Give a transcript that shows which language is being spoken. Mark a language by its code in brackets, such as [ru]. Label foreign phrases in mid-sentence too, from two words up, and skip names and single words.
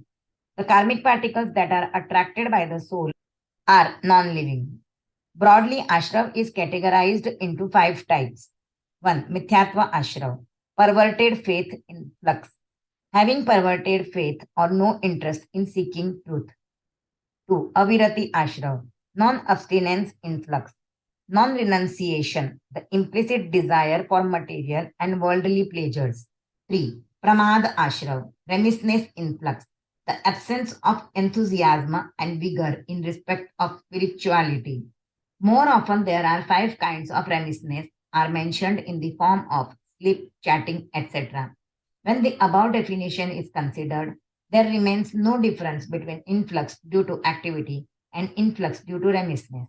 [en] The karmic particles that are attracted by the soul are non living. Broadly, ashrav is categorized into 5 types. 1. Mithyatva ashrav, perverted faith in flux, having perverted faith or no interest in seeking truth. 2. Avirati ashrav, non abstinence in flux, non renunciation, the implicit desire for material and worldly pleasures. 3. Pramad ashrav, remissness in flux, the absence of enthusiasm and vigor in respect of spirituality. More often, there are 5 kinds of remissness are mentioned in the form of sleep, chatting, etc. When the above definition is considered, there remains no difference between influx due to activity and influx due to remissness.